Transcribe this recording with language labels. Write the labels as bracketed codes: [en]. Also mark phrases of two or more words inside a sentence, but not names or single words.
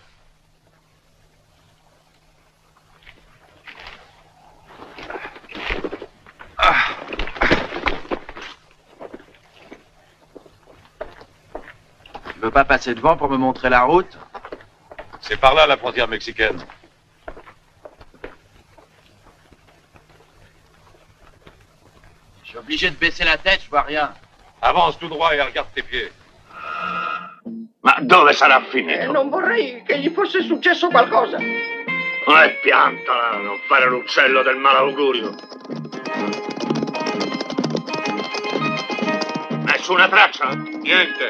[fr] Tu veux pas passer devant pour me montrer la route? C'est par là la frontière mexicaine. Je suis obligé de baisser la tête, je vois rien. Avance tout droit e regarde tes pieds. [it] Ma dove sarà finito? Non vorrei che gli fosse successo qualcosa. Piantala, non fare l'uccello del malaugurio. Nessuna traccia? Niente.